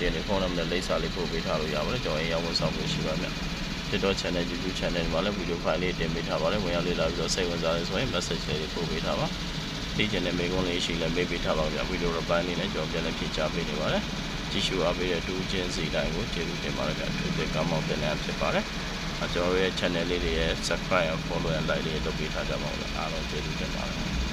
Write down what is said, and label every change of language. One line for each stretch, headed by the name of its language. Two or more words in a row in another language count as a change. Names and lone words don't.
Burmese: တွေနဲ့ဖုန်းနံပါတ်နဲ့လိပ်စာလေးပို့ပေးထားလို့ရပါတယ်ကျွန်တော်ရင်ရောက်ဝန်ဆောင်ပေးရှိပါမယ် TikTok channel YouTube channel မှာလည်း
English: video file
Burmese: လေးတင်ပေးထားပါတယ်ဝင်ရောက်လေ့လာပြီးတော့စိတ်ဝင်စားရဆိုရင် message လေးပို့ပေးထားပါဒီချန်နယ်မိကုန်းလေးရှိလည်းမေးပေးထားပါဗျာ
English: video reply
Burmese: လေးနဲ့ကျွန်တော်ပြန်လည်ဖြေကြားပေးနေပါတယ်ကြည့်ရှုအားပေးတဲ့တူချင်းစီတိုင်းကိုကျေးဇူးတင်ပါတယ်ဗျာသူတစ်ကောင်းမောင်းတင်နေဖြစ်ပါတယ်ကျွန်တော်ရဲ့ channel လေးတွေရဲ့
English: subscribe and follow and like
Burmese: လေးလုပ်ပေးထားကြပါဦးအားလုံးကျေးဇူးတင်ပါတယ်